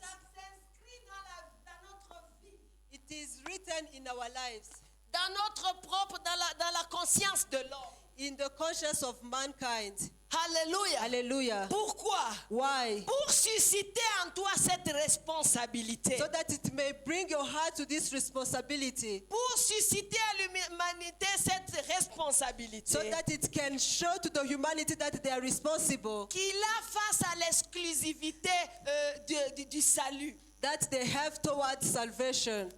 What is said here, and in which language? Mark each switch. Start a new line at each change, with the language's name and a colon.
French: Ça s'inscrit dans notre vie,
English: It is written in our lives,
French: dans notre propre, dans la conscience de l'homme.
English: in the conscience of mankind.
French: Alléluia.
English: Hallelujah.
French: Pourquoi?
English: Why?
French: Pour susciter en toi cette responsabilité.
English: So that it may bring your heart to this responsibility.
French: Pour susciter à l'humanité cette responsabilité.
English: So that it can show to the humanity that they are responsible.
French: Qu'il a face à l'exclusivité du salut.
English: That they have towards salvation.